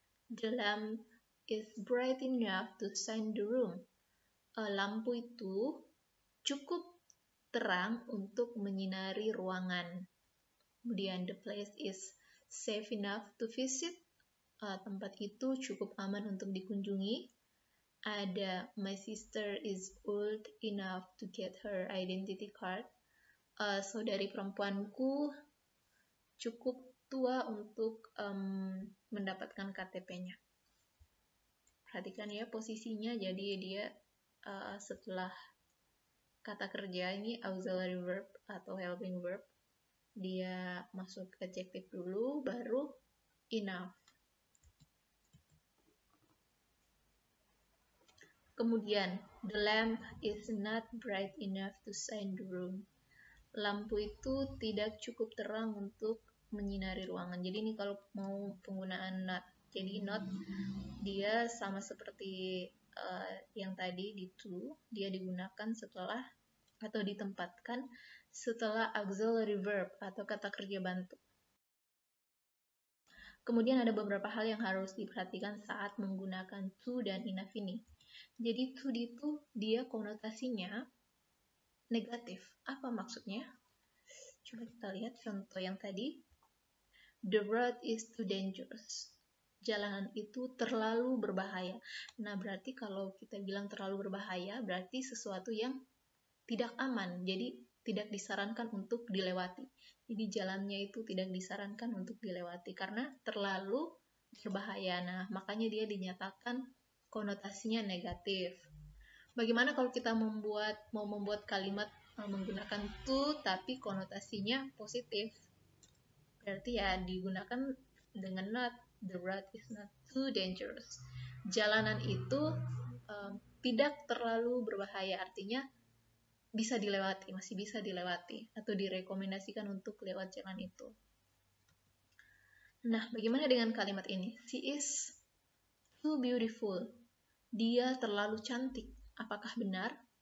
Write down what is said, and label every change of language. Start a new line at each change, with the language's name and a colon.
English: The lamp is bright enough to shine the room.
Indonesian: Lampu itu cukup terang untuk menyinari ruangan.
English: Kemudian the place is safe enough to visit.
Indonesian: Tempat itu cukup aman untuk dikunjungi.
English: Ada my sister is old enough to get her identity card.
Indonesian: Saudari perempuanku cukup tua untuk mendapatkan KTP-nya. Perhatikan ya posisinya, jadi dia setelah kata kerja ini auxiliary verb atau helping verb, dia masuk adjektif dulu baru enough.
English: Kemudian the lamp is not bright enough to shine the room.
Indonesian: lampu itu tidak cukup terang untuk menyinari ruangan. Jadi ini kalau mau penggunaan not. Jadi not dia sama seperti yang tadi di to, dia digunakan setelah atau ditempatkan setelah auxiliary verb atau kata kerja bantu. Kemudian ada beberapa hal yang harus diperhatikan saat menggunakan to dan enough ini. Jadi to itu dia konotasinya negatif. Apa maksudnya? Coba kita lihat contoh yang tadi.
English: The road is too dangerous.
Indonesian: Jalanan itu terlalu berbahaya. Nah, berarti kalau kita bilang terlalu berbahaya, berarti sesuatu yang tidak aman. Jadi, tidak disarankan untuk dilewati. Jadi, jalannya itu tidak disarankan untuk dilewati karena terlalu berbahaya. Nah, makanya dia dinyatakan konotasinya negatif. Bagaimana kalau kita mau membuat kalimat menggunakan to tapi konotasinya positif? Berarti ya digunakan dengan not.
English: The road is not too dangerous.
Indonesian: Jalanan itu tidak terlalu berbahaya, artinya bisa dilewati, masih bisa dilewati atau direkomendasikan untuk lewat jalan itu. Nah, bagaimana dengan kalimat ini?
English: She is too beautiful.
Indonesian: Dia terlalu cantik. Apakah benar?